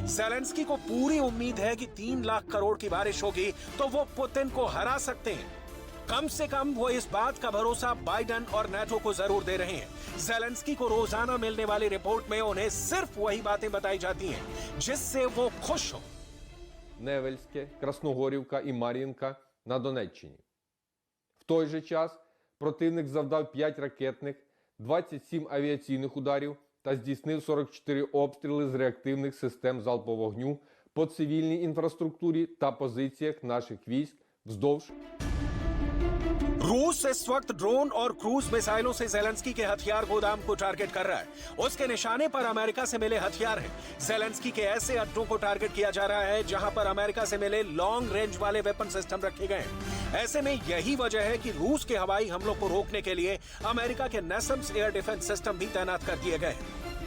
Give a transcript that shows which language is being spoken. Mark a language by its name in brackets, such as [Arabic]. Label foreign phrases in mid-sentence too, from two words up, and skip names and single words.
[Hindi] जेलेंस्की को पूरी उम्मीद है कि 3 लाख करोड़ की बारिश होगी तो वो पुतिन को हरा सकते हैं। कम से कम वो इस बात का भरोसा बाइडेन और नेटो को जरूर दे रहे हैं। जेलेंस्की को रोजाना मिलने वाली रिपोर्ट में उन्हें सिर्फ वही बातें बताई जाती हैं जिससे वो खुश हो। [Ukrainian] Невельське, Красногорівка і Мар'їнка на Донеччині. В той же час противник завдав 5 ракетних, 27 авіаційних ударів та здійснив 44 обстріли з реактивних систем залпового вогню по цивільній інфраструктурі та позиціях наших військ вздовж. [Hindi] रूस इस वक्त ड्रोन और क्रूज मिसाइलों से जेलेंस्की के हथियार गोदाम को टारगेट कर रहा है। उसके निशाने पर अमेरिका से मिले हथियार हैं। जेलेंस्की के ऐसे अड्डों को टारगेट किया जा रहा है जहां पर अमेरिका से मिले [English] long range [Hindi] वाले [English] weapon system [Hindi] रखे गए हैं। ऐसे में यही वजह है कि रूस के हवाई हमलों को रोकने के लिए अमेरिका के NASAMS [English] air defense system [Hindi] भी तैनात कर दिए गए हैं।